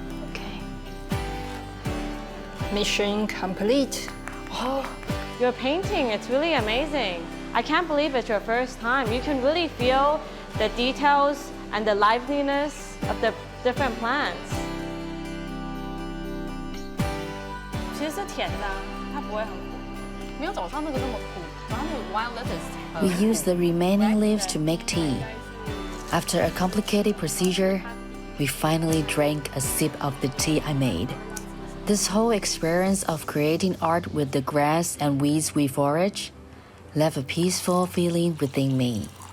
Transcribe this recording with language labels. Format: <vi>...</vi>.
<en>Okay. Mission complete. Oh, your painting, it's really amazing. I can't believe it's your first time. You can really feel the details and the liveliness of the different plants.</en> <zh>其实是甜的，它不会很苦。没有早上那个那么苦，然后那个 wild lettuce。</zh> <en>We use the remaining leaves to make tea. After a complicated procedure, we finally drank a sip of the tea I made. This whole experience of creating art with the grass and weeds we forage left a peaceful feeling within me.</en>